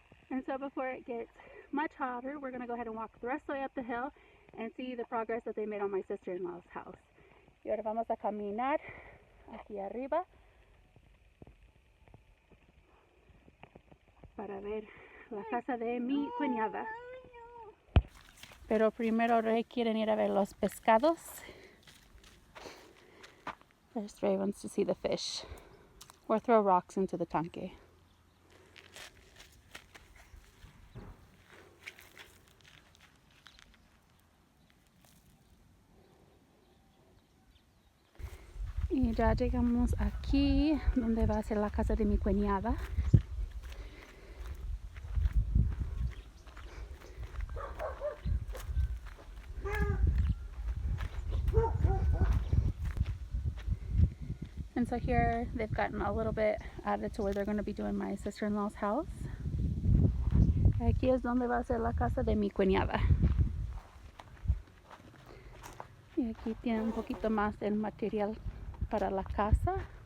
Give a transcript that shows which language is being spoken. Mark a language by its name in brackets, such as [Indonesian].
[English] And so before it gets much hotter, we're going to go ahead and walk the rest of the way up the hill and see the progress that they made on my sister-in-law's house. [Spanish] Y ahora vamos a caminar aquí arriba para ver la casa de mi cuñada. Pero primero Rey quieren ir a ver los pescados. [English] First Rey wants to see the fish or throw rocks into the tanque. [Spanish] Y ya llegamos aquí, donde va a ser la casa de mi cuñada. [English] And so here they've gotten a little bit added to where they're going to be doing my sister-in-law's house. [Spanish] Aquí es donde va a ser la casa de mi cuñada. Y aquí tiene un poquito más del material para la casa.